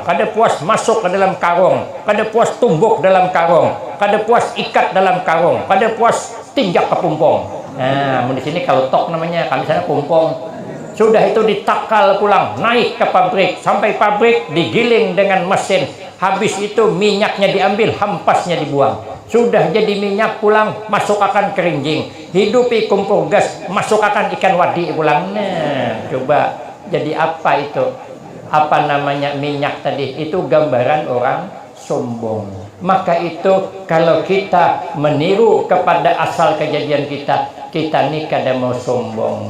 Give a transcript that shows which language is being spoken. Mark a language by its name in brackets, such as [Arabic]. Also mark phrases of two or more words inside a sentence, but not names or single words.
[Banjar] Kada puas masuk ke dalam karung, kada puas tumbuk dalam karung, kada puas ikat dalam karung, kada puas tinjak ke pumpong. Nah, di sini kalau tok namanya, kami sana pumpong. Sudah itu ditakal pulang, naik ke pabrik, sampai pabrik digiling dengan mesin. Habis itu minyaknya diambil, hampasnya dibuang. Sudah jadi minyak pulang, masuk akan kerinjing. Hidupi kompor gas, masuk akan ikan wadi pulang. [Indonesian] Nah, coba jadi apa itu? Apa namanya minyak tadi? Itu gambaran orang sombong. Maka itu kalau kita meniru kepada asal kejadian kita nih [Banjar] kada mau sombong.